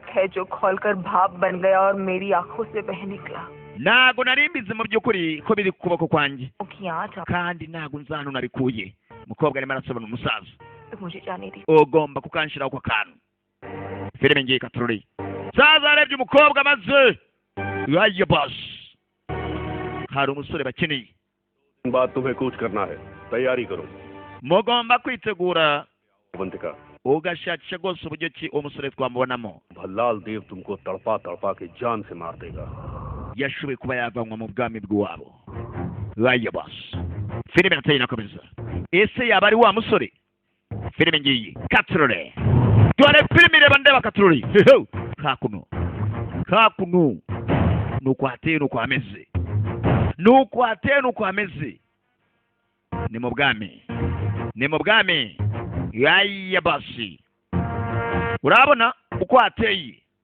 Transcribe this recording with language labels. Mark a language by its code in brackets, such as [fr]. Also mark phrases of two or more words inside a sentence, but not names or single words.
[rw] ntabwo nari mbizi mu by'ukuri ko biri ku kuboko kwanjye kandi ntabwo nzi ahantu nabikuye umukobwa arimo arasobanura umusaza ugomba kukanshiraho ako kantu filime ngiye katurori saza arebye umukobwa maze yaje boss hari umusore bakeneye [hi] बात तुम्हें कुछ करना है तैयारी करो [rw] mugomba kwitegura [hi] बंतिका [rw] ugashakisha rwose uburyo ki umusore twamubonamo [hi] भल्लाल देव तुमको तड़पा तड़पा के जान से मार देगा [rw] yashoboye kuba yavanwa mu bwami bw'iwabo yaje boss filime iratangira kabisa ese yaba ari wa musore filime ngiyi katurore dore filime ireba ndeba katurori hakuno nuko hateye nuko hameze nuko hateye nuko hameze ni mu bwami yaya basi urabona uko hateye